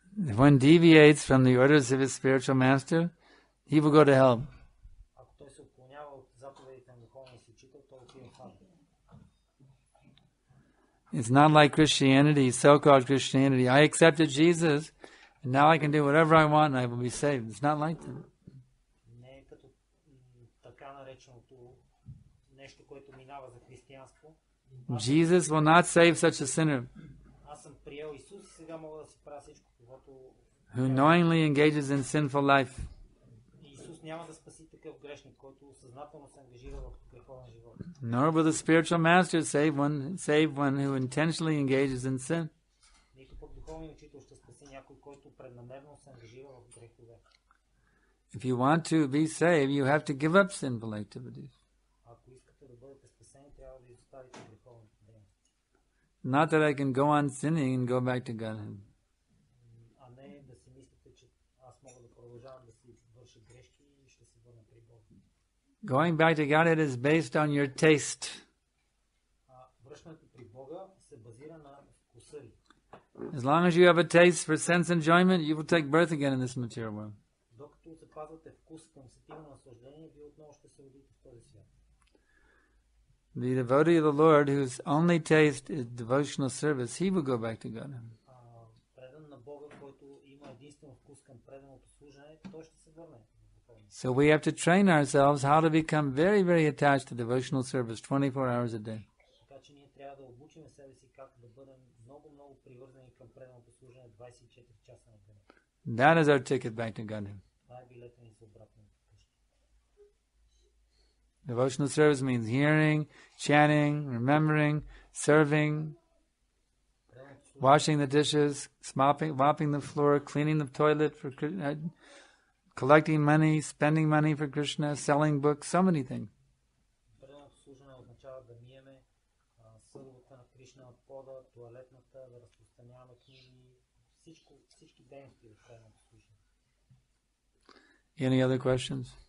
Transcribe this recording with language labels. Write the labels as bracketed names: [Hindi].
[English] If one deviates from the orders of his spiritual master, he will go to hell. [Bulgarian] Ако той се отклонява от заповедите на духовния си учител, той отива в ад. [English] It's not like Christianity, so-called Christianity. I accepted Jesus, and now I can do whatever I want and I will be saved. It's not like that. [Bulgarian] Не е като така нареченото нещо, което минава за християнство. [English] Jesus will not save such a sinner [Bulgarian] Аз съм приел Исус и сега мога да си правя всичко, каквото... [English] who knowingly engages in sinful life. [Bulgarian] Исус няма да спаси такъв грешник, който съзнателно се ангажира в греховен живот. [English] Nor will the spiritual master save one who intentionally engages in sin. [Bulgarian] Нито пък духовният учител ще спаси някой, който преднамерено се ангажира в грехове. [English] If you want to be saved, you have to give up sinful activities. [Bulgarian] Ако искате да бъдете спасени, трябва да изоставите греховните дейности. [English] Not that I can go on sinning and go back to God. [Bulgarian] А не да си мислите, че аз мога да продължавам да си върша грешки и ще се върна при Бога. [English] Going back to God, it is based on your taste. [Bulgarian] Връщането при Бога се базира на вкуса ви. [English] As long as you have a taste for sense enjoyment, you will take birth again in this material world. [Bulgarian] Докато запазвате вкус към сетивно наслаждение, вие отново ще се родите в този свят. [English] The devotee of the Lord, whose only taste is devotional service, he will go back to God. [Bulgarian] Предан на Бога, който има единствено вкус към преданото служене, той ще се върне. [English] So we have to train ourselves how to become very, very attached to devotional service 24 hours a day. [Bulgarian] Така че ние трябва да обучим себе си как да бъдем много привързани към преданото служене 24 часа на ден. [English] That is our ticket back to God. [Bulgarian] Това е билета ни за обратно вкъщи. [English] Devotional service means hearing, chanting, remembering, serving, washing the dishes, mopping the floor, cleaning the toilet, for collecting money, spending money for Krishna, selling books, so many things. [Bulgarian] Преданото служене означава да миеме съдовата на Кришна от пода, туалетната, да разпространяваме книги, всички дейности в преданото служене. [English] Any other questions?